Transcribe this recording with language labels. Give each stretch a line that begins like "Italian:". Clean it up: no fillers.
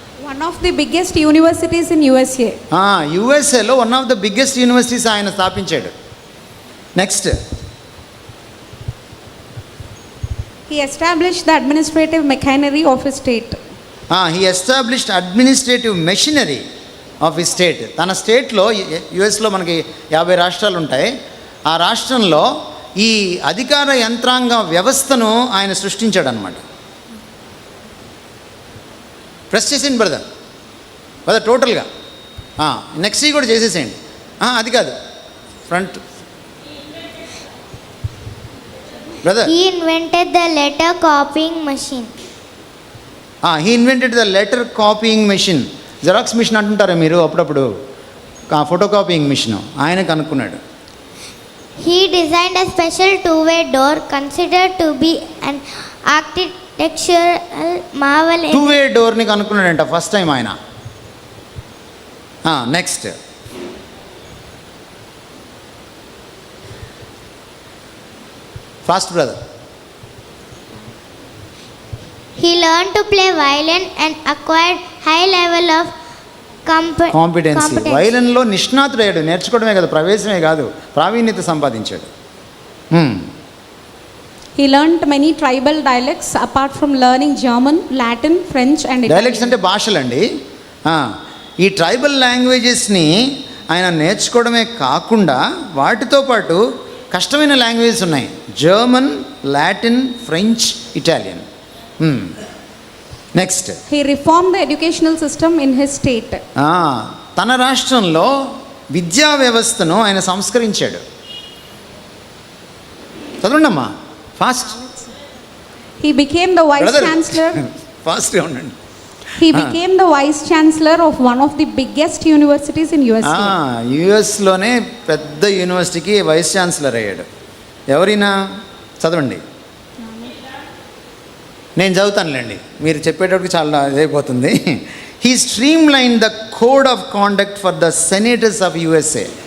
English: one of the biggest universities in USA. యూఎస్ఏలో one of the biggest universities
Telugu: ఆయన స్థాపించాడు.
English: Next, He established the administrative machinery of his state. he established administrative machinery of his state.
Telugu: తన స్టేట్లో, యుఎస్లో మనకి 50 రాష్ట్రాలు ఉంటాయి. ఆ రాష్ట్రంలో ఈ అధికార యంత్రాంగ వ్యవస్థను ఆయన సృష్టించాడు అనమాట. ప్రెస్ చేసేయండి బ్రదర్ టోటల్గా. నెక్స్ట్ కూడా చేసేసేయండి. అది కాదు, front brother.
English: He invented the letter copying machine. he invented the letter copying machine.
Telugu: Xerox machine అంటుంటారా మీరు అప్పుడప్పుడు? ఫోటో కాపీయింగ్ మిషన్ ఆయన కనుక్కున్నాడు.
English: He designed a special two-way door considered to be an architectural marvel.
Telugu: టూ-వే డోర్ని కనుక్కున్నాడంట first time ఆయన.
English: Next, fast brother. He learned to play violin and acquired high level of
Telugu: competency. వైలన్లో నిష్ణాతుడయ్యాడు. నేర్చుకోవడమే కాదు, ప్రవేశమే కాదు, ప్రావీణ్యత సంపాదించాడు.
English: He learned many tribal dialects apart from learning German, Latin, French and Italian.
Telugu: Dialects అంటే భాషలండి. ఈ tribal లాంగ్వేజెస్ని ఆయన నేర్చుకోవడమే కాకుండా వాటితో పాటు కష్టమైన లాంగ్వేజెస్ ఉన్నాయి. German, Latin, French, Italian. Next,
English: He reformed the educational system in his state.
Telugu: తన రాష్ట్రంలో విద్యా వ్యవస్థను ఆయన సంస్కరించాడు. చదవండి అమ్మా, fast.
English: He became the vice chancellor.
Telugu: ఫాస్ట్గా ఉండండి.
English: He became the vice chancellor of one of the biggest universities in USA.
Telugu: యుఎస్లోనే పెద్ద యూనివర్సిటీకి వైస్ ఛాన్సలర్ అయ్యాడు. ఎవరైనా చదవండి. నేను చదువుతానులేండి, మీరు చెప్పేటప్పటికి చాలా ఇదైపోతుంది.
English: He streamline the code of conduct for the senators of USA.